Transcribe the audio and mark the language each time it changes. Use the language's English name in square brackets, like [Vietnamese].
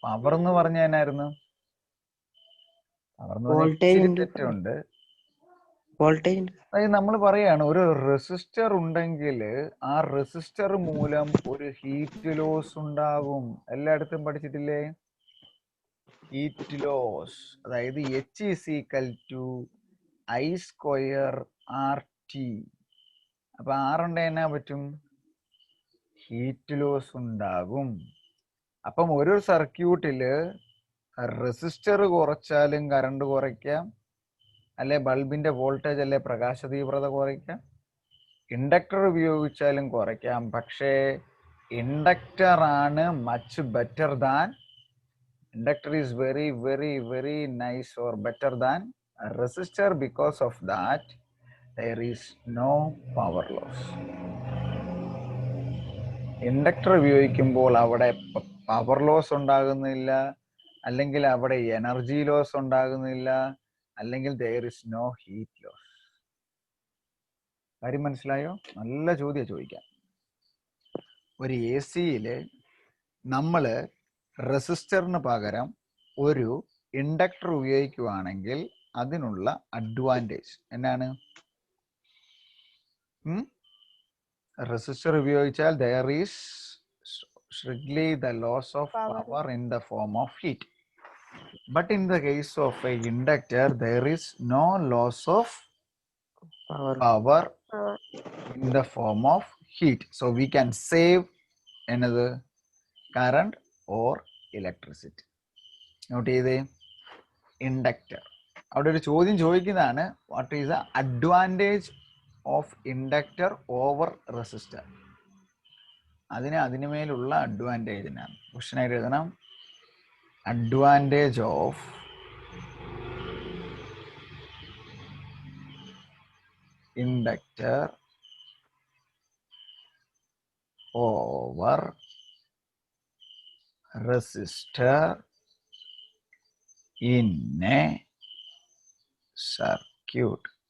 [Malayalam] Power എന്ന് പറഞ്ഞ എന്നായിരുന്നു? പവർ എന്ന് പറഞ്ഞാൽ [English] Voltage [Malayalam] ഇച്ചിരി [English] into [Malayalam] തെറ്റുണ്ട്. [English] voltage. [Malayalam] അതായത് നമ്മൾ പറയാണ് ഒരു റെസിസ്റ്റർ ഉണ്ടെങ്കിൽ ആ റെസിസ്റ്റർ മൂലം ഒരു ഹീറ്റ് ലോസ് ഉണ്ടാകും. എല്ലായിടത്തും പഠിച്ചിട്ടില്ലേ? Heat loss. അതായത് [English] H is equal to I²RT. [Malayalam] അപ്പൊ ആറുണ്ട് എന്നാ പറ്റും? ഹീറ്റ് ലോസ് ഉണ്ടാകും. അപ്പം ഒരു സർക്യൂട്ടില് റെസിസ്റ്റർ കുറച്ചാലും കറണ്ട് കുറയ്ക്കാം, അല്ലെ ബൾബിന്റെ വോൾട്ടേജ് അല്ലെ പ്രകാശ തീവ്രത കുറയ്ക്കാം, ഇൻഡക്ടർ ഉപയോഗിച്ചാലും കുറയ്ക്കാം. പക്ഷേ ഇൻഡക്ടർ ആണ് [English] Much better than, inductor is very very very nice or better than resistor. Because of that there is no power loss. [Malayalam] Inductor ഉപയോഗിക്കുമ്പോൾ അവിടെ പവർ ലോസ് ഉണ്ടാകുന്നില്ല, അല്ലെങ്കിൽ അവിടെ എനർജി ലോസ് ഉണ്ടാകുന്നില്ല, അല്ലെങ്കിൽ [English] there is no heat loss. [Malayalam] കാര്യം മനസ്സിലായോ? നല്ല ചോദ്യം ചോദിക്കാം. ഒരു AC-യില് നമ്മൾ റെസിസ്റ്ററിന് പകരം ഒരു ഇൻഡക്ടർ ഉപയോഗിക്കുകയാണെങ്കിൽ അതിനുള്ള അഡ്വാൻറ്റേജ് എന്നാണ്? റെസിസ്റ്റർ ഉപയോഗിച്ചാൽ [English] there is strictly the loss of power in the form of heat. But in the case of a inductor, there is no loss of power in the form of heat. So we can save another current or electricity. [Malayalam] Note ചെയ്തേ, inductor. അവിടെ ഒരു ചോദ്യം ചോദിക്കുന്നതാണ്, [English] What is the advantage of inductor over resistor? [Malayalam] അതിനുമേലുള്ള അഡ്വാൻറ്റേജിനാണ് ക്വസ്റ്റനായിട്ട് എഴുതണം. [English] Advantage of inductor over resistor in a circuit.